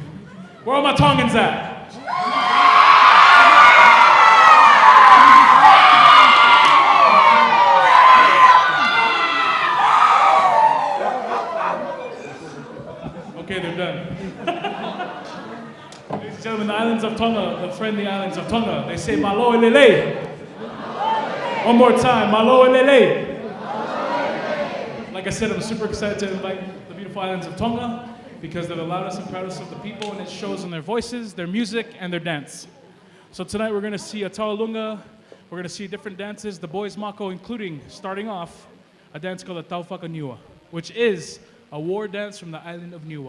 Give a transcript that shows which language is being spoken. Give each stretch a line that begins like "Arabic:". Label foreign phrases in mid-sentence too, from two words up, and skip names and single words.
English: Where are my Tongans at? Okay, they're done. Ladies and gentlemen, the islands of Tonga, the friendly islands of Tonga, they say
Tongan: malo lele.
English: One more time,
Tongan: malo lele.
English: Like I said, I'm super excited to invite the beautiful islands of Tonga because they're the loudest and proudest of the people, and it shows in their voices, their music, and their dance. So tonight we're going to see a Taulunga, we're going to see different dances, the boys mako, including, starting off, a dance called the Taufakaniua, which is a war dance from the island of Niua.